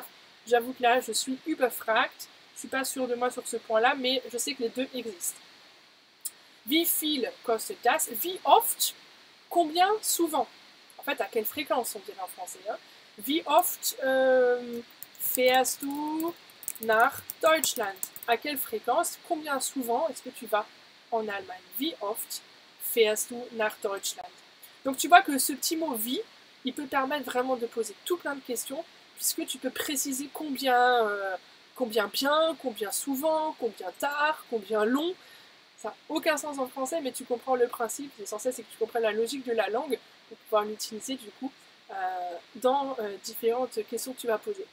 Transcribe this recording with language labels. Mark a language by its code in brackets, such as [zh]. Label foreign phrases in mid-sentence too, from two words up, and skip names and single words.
[fr] J'avoue que là, je suis überfragt. Je ne suis pas sûre de moi sur ce point-là, mais je sais que les deux existent. [de] Wie viel kostet das? Wie oft? [fr] Combien? Souvent. En fait, à quelle fréquence, on dirait en français. Hein? [de] Wie oft fährst du nach Deutschland? [fr] À quelle fréquence? Combien souvent est-ce que tu vas en Allemagne? [de] Wie oft fährst du nach Deutschland? [fr] Donc tu vois que ce petit mot wie, il peut permettre vraiment de poser tout plein de questions, puisque tu peux préciser combien bien, combien souvent, combien tard, combien long. Ça n'a aucun sens en français, mais tu comprends le principe. L'essentiel, c'est que tu comprennes la logique de la langue pour pouvoir l'utiliser du coup dans différentes questions que tu vas poser.